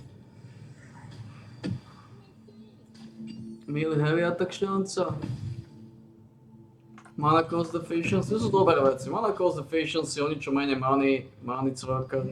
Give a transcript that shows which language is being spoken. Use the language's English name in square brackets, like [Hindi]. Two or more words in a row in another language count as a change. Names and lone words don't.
[English] Melee heavy attack šanca. Mana cost efficiency, [Slovak] to sú dobré veci. [English] Mana cost efficiency, [Slovak] o ničo menej many cvrkať.